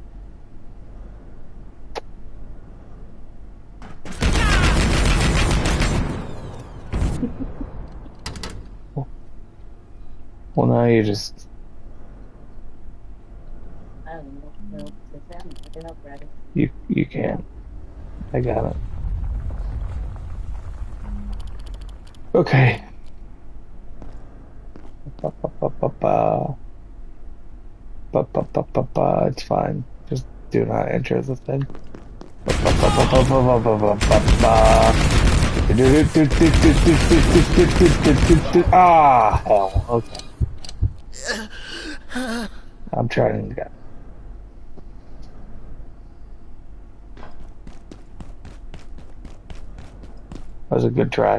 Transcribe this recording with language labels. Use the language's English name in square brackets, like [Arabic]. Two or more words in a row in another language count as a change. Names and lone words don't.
[English] Well, now you just. I don't know. It's happening. I can help, Brady. You can't. I got it. Okay. Ba, ba, ba, ba, ba. Ba, ba, ba, ba, ba. It's fine. Just do not enter the thing. Ba, ba, ba, ba, ba, ba, ba, ba, ba, ba. Ah, hell. Okay. I'm trying to get. That was a good try.